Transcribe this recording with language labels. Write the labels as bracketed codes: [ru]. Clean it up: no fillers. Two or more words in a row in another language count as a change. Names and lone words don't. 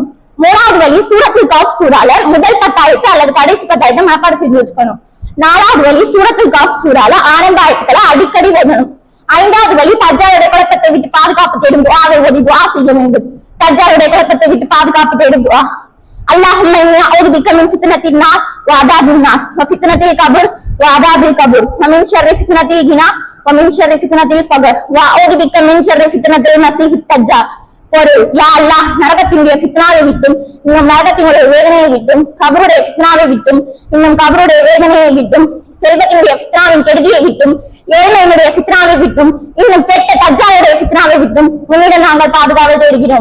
[ta] 3வது வழி சூரத்துல் கஹ்ஃப் சூரால முதல் 10 ஆயத்து அல்லது கடைசி 10 ஆயத்தை மனப்பாடம் செஞ்சு வச்சுக்கணும். 4வது வழி சூரத்துல் கஹ்ஃப் சூரால ஆரம்ப ஆயத்துக்களை அடிக்கடி ஓதணும். 5வது வழி தஜ்ஜாலுடைய குழப்பத்தை விட்டு பாதுகாப்பு தேடும் துஆவை ஓதி துஆ செய்ய வேண்டும். தஜ்ஜாலுடைய குழப்பத்தை விட்டு பாதுகாப்பு தேடும் துஆ. [ar] اللهم إني أعوذ بك من فتنة النار وعذاب النار وفتنة القبر وعذاب القبر ومن شر فتنة الغنى ومن شر فتنة الفقر وأعوذ بك من شر فتنة المسيح الدجال. [ta] ஒரு யா அல்லாஹ், நரகத்தினுடைய ஃபித்னாவை விட்டும் இன்னும் நரகத்தினுடைய வேதனையை விட்டும், கபருடைய ஃபித்னாவை விட்டும் இன்னும் கபருடைய வேதனையை விட்டும், செல்வத்தினுடைய ஃபித்னாவின் கெடுதியை விட்டும், ஏழ்மையினுடைய ஃபித்னாவை விட்டும் இன்னும் கெட்ட தஜ்ஜாலுடைய ஃபித்னாவை விட்டும் உன்னிடம் நாங்கள் பாதுகாவல் தேடுகிறோம்.